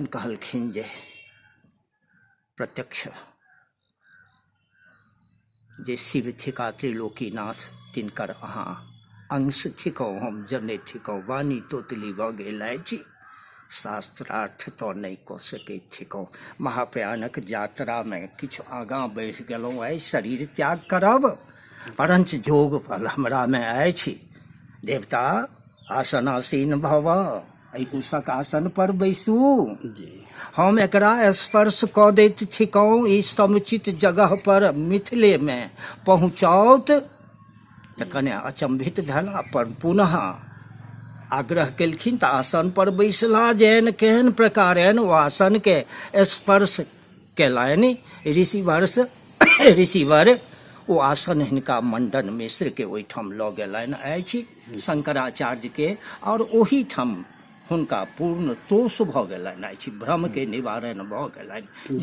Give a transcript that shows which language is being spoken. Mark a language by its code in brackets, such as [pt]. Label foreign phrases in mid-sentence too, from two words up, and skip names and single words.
[mai] कहलखिन जे प्रत्यक्ष जे शिव थिका त्रिलोकीनाथ तिनकर अहाँ अंश थिकौ हम जने थिकौ वाणी तोतली भऽ गेल अछि शास्त्रार्थ तो नहीं कऽ सकैत थिकौ। महाप्रयाणक यात्रा में किछु आगाँ बढ़ि गेलहुँ अछि, शरीर त्याग करब परंच जोग फल हमरा में अछि। [sa] देवता आसनासीन भव, [mai] एहि कुशक आसन पर बैसू, जी हम एकरा स्पर्श कऽ दैत थिकौ ई समुचित जगह पर मिथिले में पहुँचौत। तऽ कने अचंभित भेला पर पुनः आग्रह केलखिन तऽ आसन पर बैसला। जेहन केहन प्रकारेण ओ आसन के स्पर्श केलनि ऋषिवर ओ आसन हिनका मंडन मिश्र के ओहिठाम लऽ गेलनि अछि शंकराचार्य के, और ओही ठाम हुनका पूर्ण तोष भऽ गेलनि अछि, भ्रम के निवारण भऽ गेलनि।